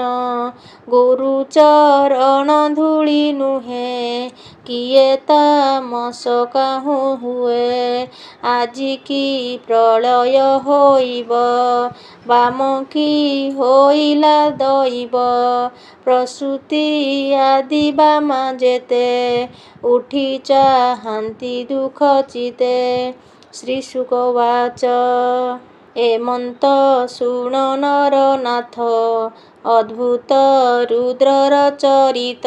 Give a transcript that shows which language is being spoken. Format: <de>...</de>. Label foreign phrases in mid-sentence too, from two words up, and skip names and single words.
<or>ଗୁରୁ ଚରଣ ଧୂଳି ନୁହେ କିଏ ତାମସ କାହୂ ହୁଏ। ଆଜି କି ପ୍ରଳୟ ହୋଇବ ବାମ କି ହୋଇଲା ଦୈବ। ପ୍ରସୂତି ଆଦି ବାମା ଯେତେ ଉଠି ଚାହାନ୍ତି ଦୁଃଖ ଚିତେ। ଶ୍ରୀଶୁକ ଉବାଚ ଏମନ୍ତ ଶୁଣ ନରନାଥ ଅଦ୍ଭୁତ ରୁଦ୍ରର ଚରିତ।</or>